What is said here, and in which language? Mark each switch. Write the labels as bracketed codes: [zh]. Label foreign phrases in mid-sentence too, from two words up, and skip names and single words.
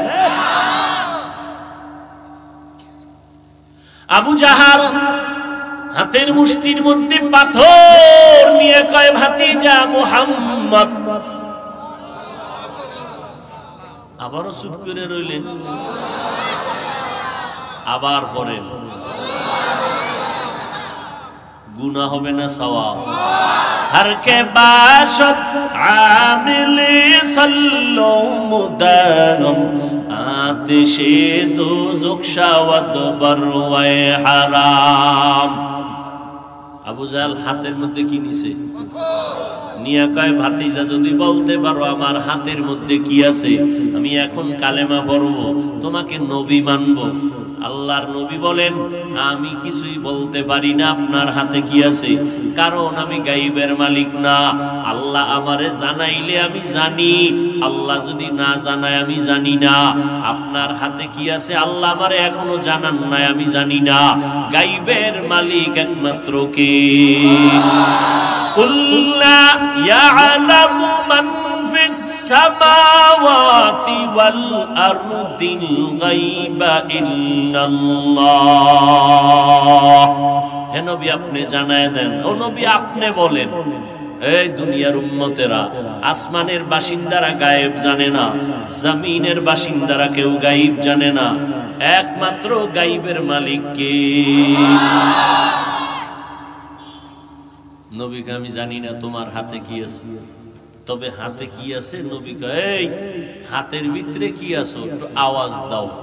[bn] আবু জাহাল হাতের মুষ্টির মধ্যে পাথর নিয়ে কয় ভাতিজা মুহাম্মদ। আবারও চুপ করে রইলেন। আবার পড়েন, গুনাহ হবে না সওয়াব? [fa] هر که باشد عامل صلوا مدغم آتش دوزخ شود بر وی حرام. [bn] আবু জাহেল হাতের মধ্যে কি নিছে? নিয়া কয় ভাতিজা যদি বলতে পারো আমার হাতের মধ্যে কি আছে, আমি এখন কালেমা পড়ব, তোমাকে নবী মানব। আল্লাহর নবী বলেন আমি কিছুই বলতে পারি না আপনার হাতে কি আছে, কারণ আমি গায়বের মালিক না। আল্লাহ আমারে জানাইলে আমি জানি, আল্লাহ যদি না জানায় আমি জানি না। আপনার হাতে কি আছে আল্লাহ আমারে এখনো জানান নাই, আমি জানি না। গায়বের মালিক একমাত্র কে? [ar] قل لا يعلم من في السماوات والأرض الغيب إلا الله. [bn] হে নবী আপনি জানায় দেন, ও নবী আপনি বলেন। এই দুনিয়ার উম্মতেরা, আসমানের বাসিন্দারা গায়েব জানে না, জমিনের বাসিন্দারা কেউ গায়েব জানে না। একমাত্র গায়েবের মালিক কে? নবীকে আমি জানি না তোমার হাতে কি আছে, তবে হাতে কি আছে নবী কয় এই হাতের ভিতরে কি আছে একটু আওয়াজ দাও।